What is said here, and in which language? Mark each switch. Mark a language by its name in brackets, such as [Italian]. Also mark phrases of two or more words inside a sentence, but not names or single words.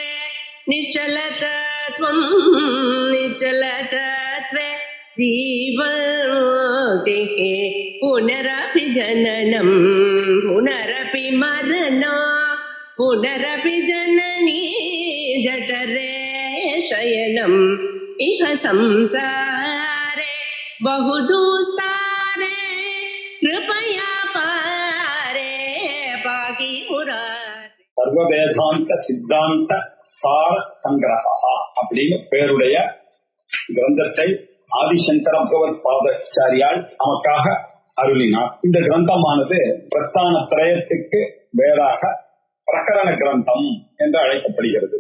[Sanskrit] निश्चलतत्वं निश्चलतत्वे जीवन्मुक्तिः पुनरपि जननं पुनरपि मरणं पुनरपि जननी जठरे शयनम् इह संसारे बहुदुस्तारे कृपया पारे पाहि मुरारे. [Tamil] சர்வவேதாந்த சித்தாந்த சார சங்கிரகா அப்படின்னு பெயருடைய கிரந்தத்தை ஆதிசங்கர பகவத் பாதாச்சாரியால் நமக்காக அருளினார். இந்த கிரந்தமானது பிரஸ்தான திரயத்துக்கு வேறாக பிரகரண கிரந்தம் என்று அழைக்கப்படுகிறது.